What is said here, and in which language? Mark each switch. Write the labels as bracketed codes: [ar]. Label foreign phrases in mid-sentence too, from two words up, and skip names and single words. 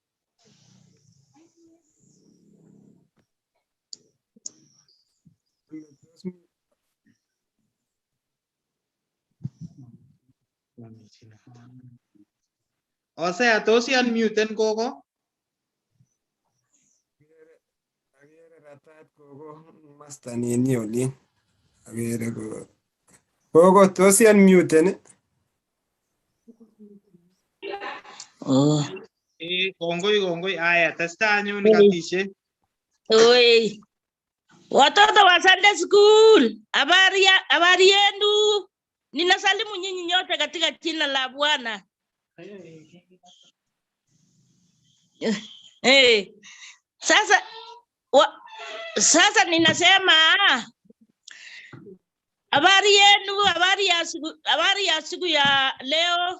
[kln] Hosea, tos unmute gogo. Master nini oli. Agere gogo. Gogo tos unmute. Oh. Kongoi. Aya, testa anyun katishe. Oi. [sw] Watoto wa [en] Sunday school. [sw] Habari yenu. Ninasalimu nyinyi nyote katika jina la Bwana. Sasa ninasema habari yenu, habari ya siku ya leo.